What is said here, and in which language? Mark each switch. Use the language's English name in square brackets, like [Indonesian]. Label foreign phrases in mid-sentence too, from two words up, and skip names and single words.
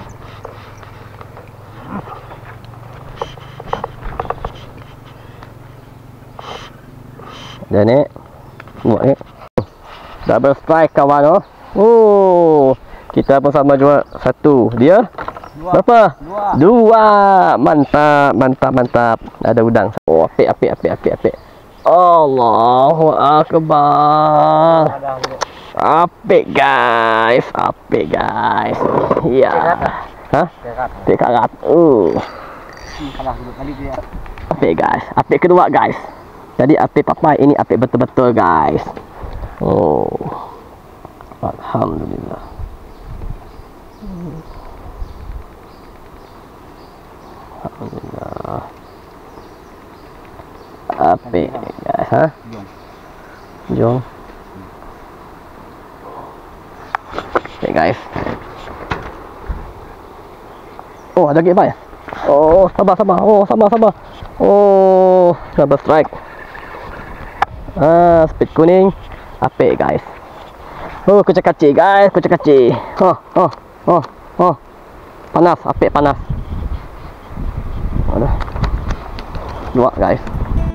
[Malay] Dan ni. Buat ni. [English] Double strike [Malay] kawan oh. Kita pun sama juga. 1. Dia? Berapa? 2. Mantap, mantap, mantap. Ada udang. Oh, apik, apik, apik, apik, apik. [Arabic] الله أكبر. [Malay] Apik guys, apik guys. Ya. Hah? Apik karat. Kalah dulu kali dia. Apik guys. Apik kedua guys. Jadi apik papai ini apik betul-betul guys. Oh. Alhamdulillah. Alhamdulillah. Apik guys, ha? Jom. Apik guys. Oh, ada lagi apa ya? Oh, sabar, sabar. Oh, sabar, sabar. Oh, [English] double strike. [Malay] Speed kuning. Apik guys. Oh, kucing kacir guys, kucing kacir. Oh. Panas, apik panas. Ada. 2 guys.